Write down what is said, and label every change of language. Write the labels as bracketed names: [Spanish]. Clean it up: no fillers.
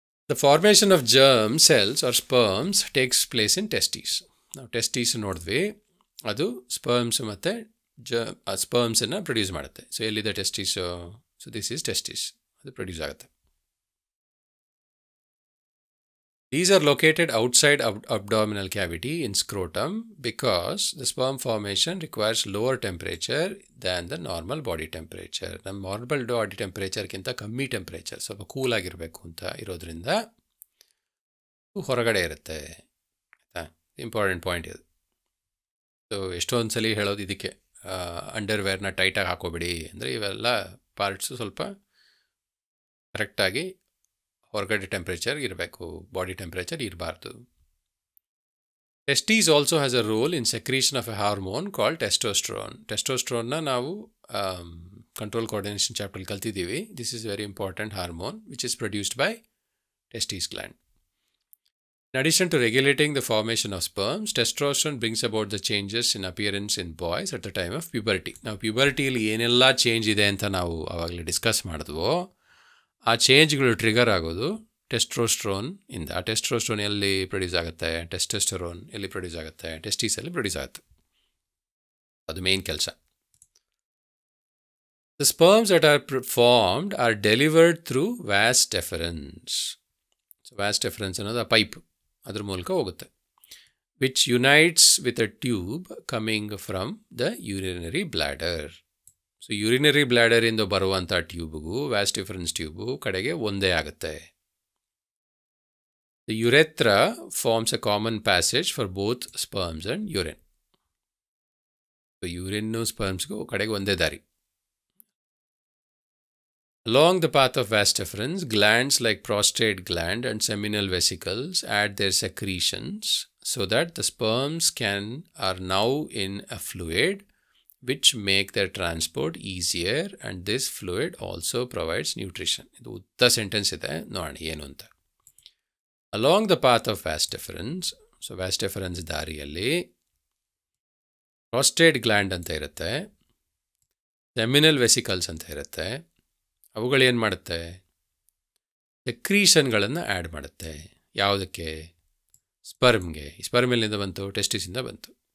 [English] The formation of germ cells or sperms takes place in testes. [Kannada] ನಾವು testes ನೋಡಿದ್ವಿ, ಅದು sperms ಮತ್ತು ಸ್ಪರ್ಮ್ಸನ್ನು produce ಮಾಡುತ್ತೆ. ಸೊ ಎಲ್ಲಿದೆ ಟೆಸ್ಟೀಸು? [English] so this is testes, [Kannada] ಅದು ಪ್ರೊಡ್ಯೂಸ್ ಆಗುತ್ತೆ. [English] These are located outside abdominal cavity in scrotum because the sperm formation requires lower temperature than the normal body temperature. [Kannada] ನಮ್ಮ normal body ಟೆಂಪ್ರೇಚರ್ಗಿಂತ ಕಮ್ಮಿ temperature, ಸ್ವಲ್ಪ ಕೂಲಾಗಿರಬೇಕು ಅಂತ ಇರೋದ್ರಿಂದ ಹೊರಗಡೆ ಇರುತ್ತೆ. ಆಯಿತಾ, ಇಂಪಾರ್ಟೆಂಟ್ ಪಾಯಿಂಟ್ ಇದು. ಸೊ ಎಷ್ಟೊಂದು ಸಲ ಹೇಳೋದು ಇದಕ್ಕೆ, ಅಂಡರ್ವೇರ್ನ ಟೈಟಾಗಿ ಹಾಕೋಬೇಡಿ ಅಂದರೆ ಇವೆಲ್ಲ ಪಾರ್ಟ್ಸು ಸ್ವಲ್ಪ ಕರೆಕ್ಟಾಗಿ ಹೊರಗಡೆ ಟೆಂಪ್ರೇಚರ್ ಇರಬೇಕು, ಬಾಡಿ ಟೆಂಪ್ರೇಚರ್ ಇರಬಾರ್ದು. [English] Testes also has a role in secretion of a hormone called testosterone. [Kannada] ಟೆಸ್ಟೋಸ್ಟ್ರೋನ್ನ ನಾವು ಕಂಟ್ರೋಲ್ ಕೋಆರ್ಡಿನೇಷನ್ ಚಾಪ್ಟರ್ಲಿ ಕಲ್ತಿದ್ದೀವಿ. [English] This is very important hormone which is produced by testes gland. In addition to regulating the formation of sperms, testosterone brings about the changes in appearance in boys at the time of puberty. [Kannada] ನಾವು ಪ್ಯೂಬರ್ಟಿಯಲ್ಲಿ ಏನೆಲ್ಲ change ಇದೆ ಅಂತ ನಾವು ಆವಾಗಲೇ discuss ಮಾಡಿದ್ವೋ, ಆ ಚೇಂಜ್ಗಳು trigger ಆಗೋದು testosterone ಇಂದ. ಆ ಟೆಸ್ಟೋಸ್ಟ್ರೋನ್ ಎಲ್ಲಿ ಪ್ರೊಡ್ಯೂಸ್ ಆಗುತ್ತೆ? ಟೆಸ್ಟೋಸ್ಟೆರೋನ್ ಎಲ್ಲಿ ಪ್ರೊಡ್ಯೂಸ್ ಆಗುತ್ತೆ? ಟೆಸ್ಟೀಸಲ್ಲಿ ಪ್ರೊಡ್ಯೂಸ್ ಆಗುತ್ತೆ. ಅದು ಮೇನ್ ಕೆಲಸ. [English] The sperms that are formed are delivered through vas deferens. [Kannada] So vas deferens ಅನ್ನೋದು ಆ ಪೈಪ್, ಅದ್ರ ಮೂಲಕ ಹೋಗುತ್ತೆ. [English] which unites with a tube coming from the urinary bladder. [Kannada] So urinary ಬ್ಲ್ಯಾಡರಿಂದ ಬರುವಂಥ ಟ್ಯೂಬ್ಗೂ ವ್ಯಾಸ್ ಡಿಫರೆನ್ಸ್ ಟ್ಯೂಬು ಕಡೆಗೆ ಒಂದೇ ಆಗುತ್ತೆ. [English] The urethra forms a common passage for both sperms and urine. [Kannada] So urine spermsಗೂ ಕಡೆಗೆ ಒಂದೇ ದಾರಿ. [English] Along the path of vas deferens, glands like prostate gland and seminal vesicles add their secretions so that the sperms are now in a fluid which make their transport easier, and this fluid also provides nutrition. [Kannada] ಇದು ಉದ್ದ sentence ಇದೆ, ನೋಡೋಣ ಏನು ಅಂತ. [English] Along the path of vas deferens, [Kannada] so vas deferens ದಾರಿಯಲ್ಲಿ prostate gland ಅಂತ ಇರುತ್ತೆ, seminal vesicles ಅಂತ ಇರುತ್ತೆ. ಅವುಗಳೇನು ಮಾಡುತ್ತೆ? ಸೆಕ್ರೀಷನ್ಗಳನ್ನು ಆ್ಯಡ್ ಮಾಡುತ್ತೆ. ಯಾವುದಕ್ಕೆ? ಸ್ಪರ್ಮ್ಗೆ. ಸ್ಪರ್ಮ್ ಎಲ್ಲಿಂದ ಬಂತು? ಟೆಸ್ಟಿಸಿಂದ ಬಂತು.